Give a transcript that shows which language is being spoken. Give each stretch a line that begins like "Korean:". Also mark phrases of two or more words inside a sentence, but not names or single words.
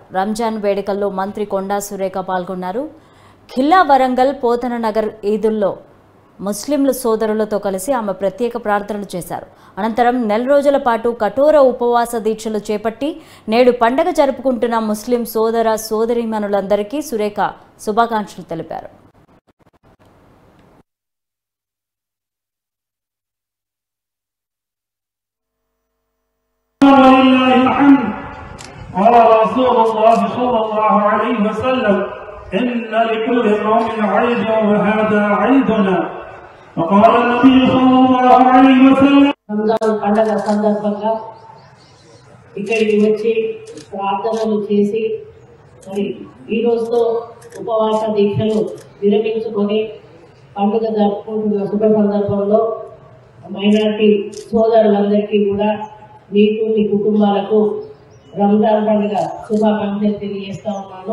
Telugu: రంజాన్ వేడుకల్లో మంత్రి కొండా సురేఖ పాల్గొన్నారు. ఖిల్లా వరంగల్ పోతన నగర్ ఈదుల్లో ముస్లింలు సోదరులతో కలిసి ఆమె ప్రత్యేక ప్రార్థనలు చేశారు. అనంతరం నెల రోజుల పాటు కఠోర ఉపవాస దీక్షలు చేపట్టి నేడు పండగ జరుపుకుంటున్న ముస్లిం సోదర సోదరీమణులందరికీ సురేఖ శుభాకాంక్షలు తెలిపారు.
Arabic: قال رسول الله صلى الله عليه وسلم إن لكل قوم عيد وهذا عيدنا وقال النبي صلى الله عليه وسلم
Telugu: రంజాన్ పండగ సందర్భంగా ఇక్కడికి వచ్చి ప్రార్థనలు చేసి మరి ఈ రోజుతో ఉపవాస దీక్షలు విరమించుకొని పండుగ జరుపుకుంటున్న శుభ సందర్భంలో మైనారిటీ సోదరులందరికీ కూడా మీకు మీ కుటుంబాలకు రంజాన్ పండుగ శుభాకాంక్షలు తెలియజేస్తా ఉన్నాను.